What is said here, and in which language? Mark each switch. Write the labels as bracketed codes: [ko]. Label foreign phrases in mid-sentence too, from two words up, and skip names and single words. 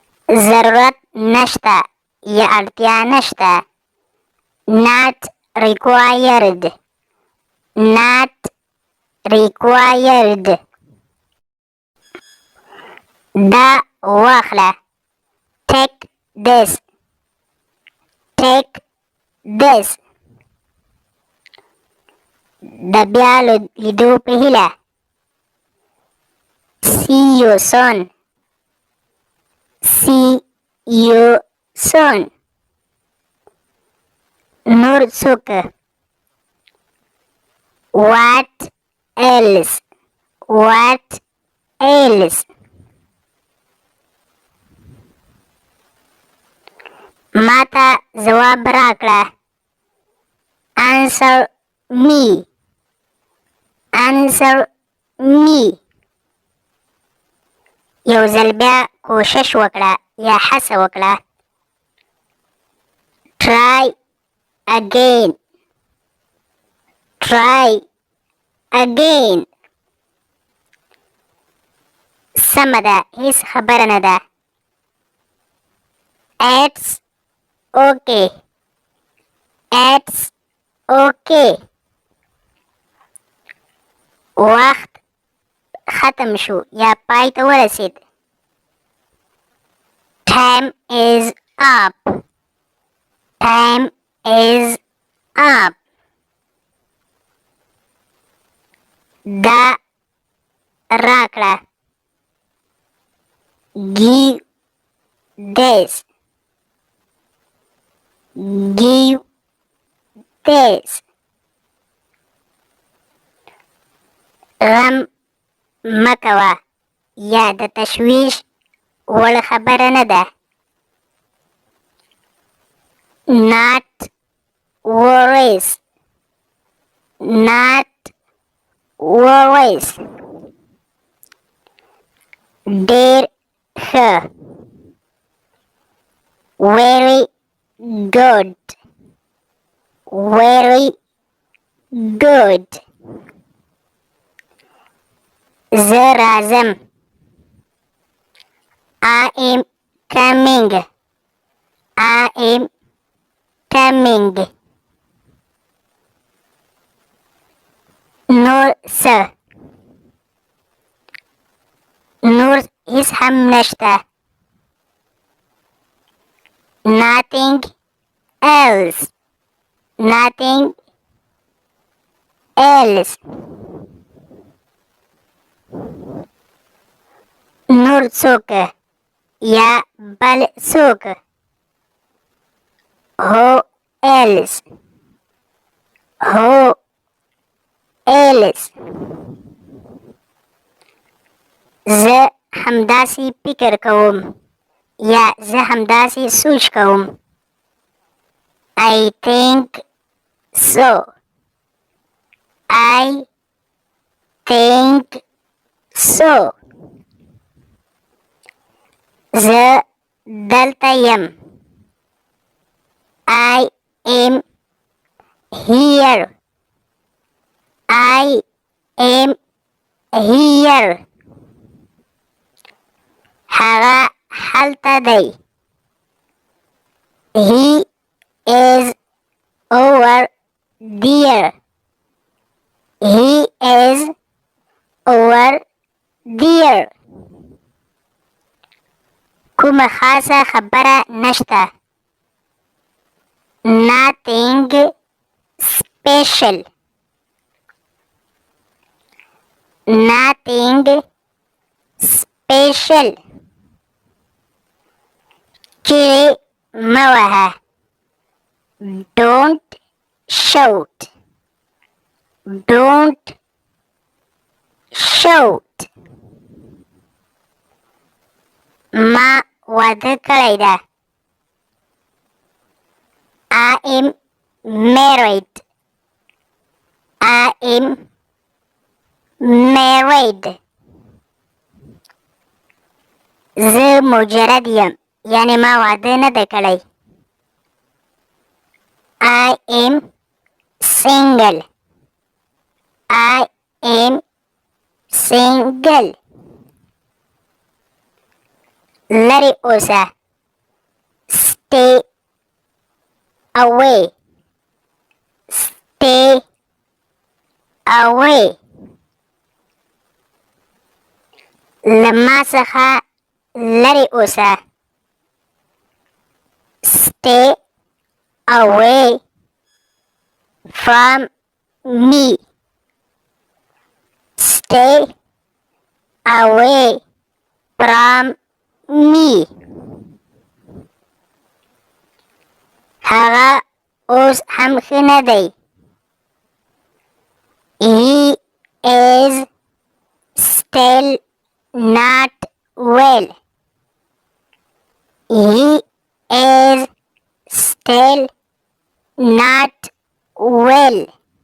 [ps] ضرورت نشته یا اړتیا نشته. [en] Not required. Not required. [ps] دا واخله. [en] Take this. Take this. [ps] د بیا لیدو په هیله. [en] See you soon. See you soon. [ps] نور څوک. [en] What else? What else? [ps] ماته ځواب راکړه. [en] Answer me. Answer me. [ps] یو ځل بیا کوشش وکړه یا هڅه وکړه. [en] Try again. Try again. [ps] سمه ده، هیڅ خبره نه ده. [en] It's okay. It's okay. [ps] وخت ختم شو یا پای ته ورسید. [en] Time is up. Time is up. [ps] دا راکړه. [en] Give this. Give this. [ps] غم مکوه یا د تشویش وړ خبره نه ده. [en] Not worries. Not worries. [ps] ډېر ښه. [en] Very good. Very good. [ps] زه راځم. [en] I am coming. I am coming. [ps] نور څه. نور هیڅ هم نشته. [en] Nothing else. Nothing else. [ps] نور څوک یا بل څوک. [en] Who else? Who else? [ps] زه همداسې فکر کوم یا زه همداسې سوچ کوم. [en] I think so. I think so. [ps] زه دلته یم. [en] I am here. I am here. [ps] هغه هلته دی. [en] He is over there. He is over there. [ps] کومه خاصه خبره نشته. [en] Nothing special. Nothing special. [ps] چیرې مه وهه. [en] Don't shout. Don't shout. [ps] ما واده کړی ده. [en] I am married. I am married. [ps] زه مجرد یم یعنی ما واده نه ده کړی. [en] I am single. I am single. [ps] لرې اوسه [en] stay away, stay away. [ps] لما څخه لرې اوسه. [en] Stay away from me. Stay away from me. [ps] هغه اوس هم ښه نه دی. [en] He is still not well. He is still not well.